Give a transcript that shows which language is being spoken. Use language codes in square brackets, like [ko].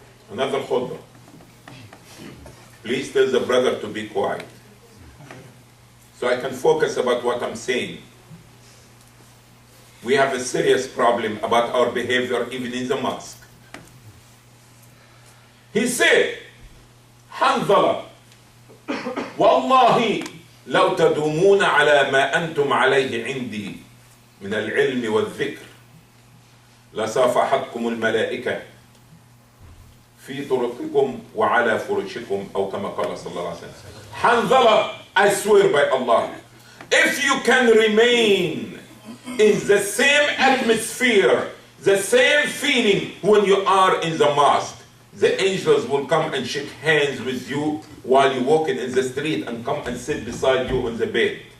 [en] Another khutbah. Please tell the brother to be quiet, so I can focus about what I'm saying. We have a serious problem about our behavior even in the mosque. He said, [ar] Hanzala, Wallahi, لو تدومون على ما أنتم عليه عندي من العلم والذكر لصافحتكم الملائكة في طرقكم وعلى فرشكم أو كما قال صلى الله عليه وسلم. [en] Hanzala, I swear by Allah, if you can remain in the same atmosphere, the same feeling when you are in the mosque, the angels will come and shake hands with you while you're walking in the street and come and sit beside you on the bed.